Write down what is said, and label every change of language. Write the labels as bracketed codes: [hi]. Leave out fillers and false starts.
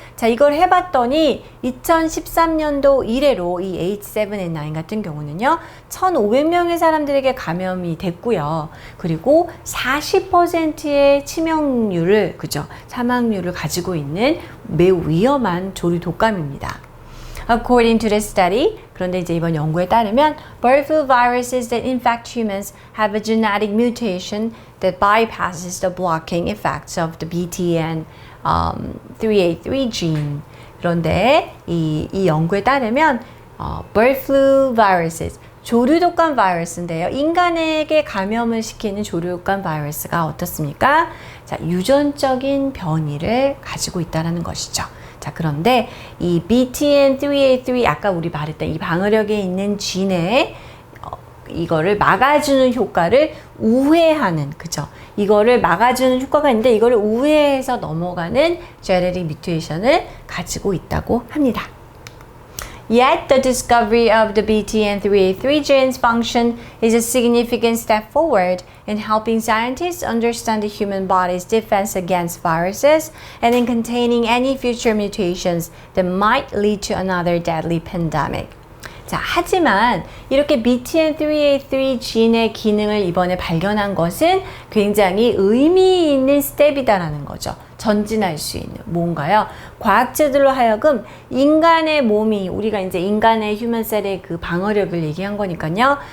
[ko] 자, 이걸 해봤더니 2013년도 이래로 이 H7N9 같은 경우는요, 1,500명의 사람들에게 감염이 됐고요. 그리고 40%의 치명률을, 사망률을 가지고 있는 매우 위험한 조류 독감입니다. [en] According to the study, [ko] 그런데 이제 이번 연구에 따르면 [en] bird flu viruses that infect humans have a genetic mutation that bypasses the blocking effects of the BTN383 gene. [ko] 그런데 이 연구에 따르면 bird flu viruses, 조류독감 바이러스인데요. 인간에게 감염을 시키는 조류독감 바이러스가 어떻습니까? 자, 유전적인 변이를 가지고 있다는 것이죠. 자, 그런데 이 BTN383 아까 우리 말했던 이 방어력에 있는 진에 이거를 막아주는 효과를 우회하는, 이거를 막아주는 효과가 있는데 이거를 우회해서 넘어가는 genetic mutation을 가지고 있다고 합니다. [en] Yet, the discovery of the BTN383 gene's function is a significant step forward in helping scientists understand the human body's defense against viruses and in containing any future mutations that might lead to another deadly pandemic. [ko] 자, 하지만 이렇게 BTN383 진의 기능을 이번에 발견한 것은 굉장히 의미 있는 스텝이다라는 거죠. 전진할 수 있는 뭔가요? 과학자들로 하여금 인간의 몸이, 우리가 이제 인간의 휴먼셀의 그 방어력을 얘기한 거니까요.